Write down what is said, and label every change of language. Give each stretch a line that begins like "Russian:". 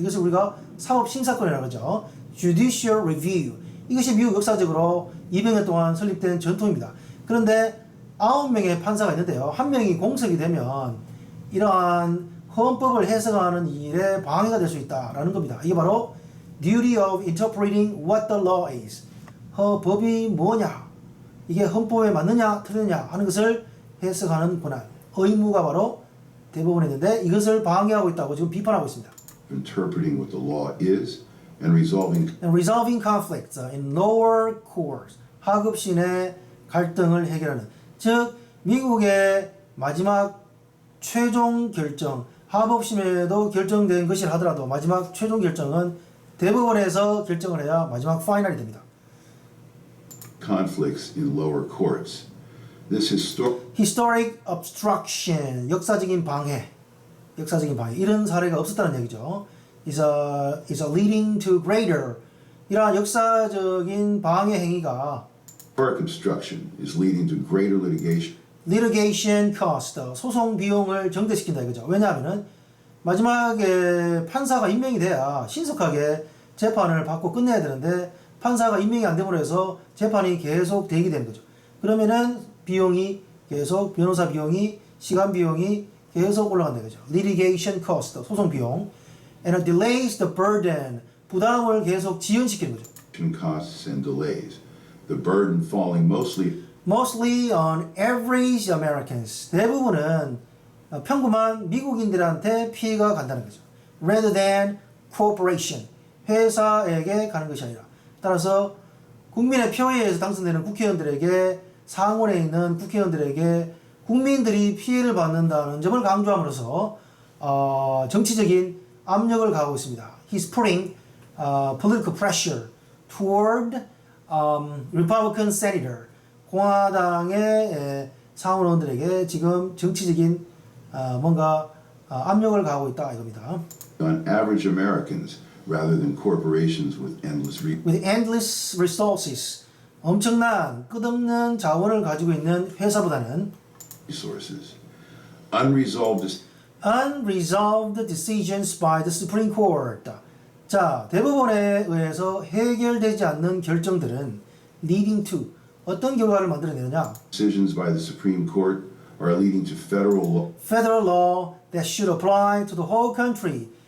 Korean: 이것을 우리가 사법 심사권이라고 하죠.
English: judicial review.
Korean: 이것이 미국 역사적으로 200년 동안 설립된 전통입니다. 그런데 9명의 판사가 있는데요. 한 명이 공석이 되면 이러한 헌법을 해석하는 일에 방해가 될 수 있다라는 겁니다. 이게 바로
English: duty of interpreting what the law is.
Korean: 법이 뭐냐? 이게 헌법에 맞느냐 틀리느냐 하는 것을 해석하는 권한. 의무가 바로 대법원에 있는데 이것을 방해하고 있다고 지금 비판하고 있습니다.
English: interpreting what the law is and resolving conflicts in lower courts.
Korean: 하급신의 갈등을 해결하는. 즉 미국의 마지막 최종 결정 하법심에도 결정된 것이라 하더라도 마지막 최종 결정은 대법원에서 결정을 해야 마지막 파이널이 됩니다.
English: conflicts in lower courts. This historic obstruction
Korean: 역사적인 방해 이런 사례가 없었다는 얘기죠.
English: is a leading to greater
Korean: 이러한 역사적인 방해 행위가
English: historic obstruction is leading to greater litigation cost
Korean: 소송 비용을 증대시킨다 이거죠. 왜냐하면은 마지막에 판사가 임명이 돼야 신속하게 재판을 받고 끝내야 되는데 판사가 임명이 안 됨으로 해서 재판이 계속 대기되는 거죠. 그러면은 비용이 계속 변호사 비용이 시간 비용이 계속 올라간다는 거죠.
English: litigation cost
Korean: 소송 비용
English: and it delays the burden
Korean: 부담을 계속 지연시키는 거죠.
English: costs and delays. The burden falling mostly on average Americans.
Korean: 대부분은 평범한 미국인들한테 피해가 간다는 거죠.
English: Rather than corporation.
Korean: 회사에게 가는 것이 아니라. 따라서 국민의 표에 의해서 당선되는 국회의원들에게 상원에 있는 국회의원들에게 국민들이 피해를 받는다는 점을 강조함으로써 정치적인 압력을 가하고 있습니다.
English: He's putting political pressure toward Republican senator
Korean: 공화당의 상원의원들에게 지금 정치적인 뭔가 압력을 가하고 있다 이겁니다.
English: on average Americans rather than corporations with With endless resources
Korean: 엄청난 끝없는 자원을 가지고 있는 회사보다는
English: resources. unresolved decisions by the Supreme Court.
Korean: 자, 대법원에 의해서 해결되지 않는 결정들은
English: leading to
Korean: 어떤 결과를 만들어내느냐?
English: Decisions by the Supreme Court are leading to Federal law that should apply to the whole country.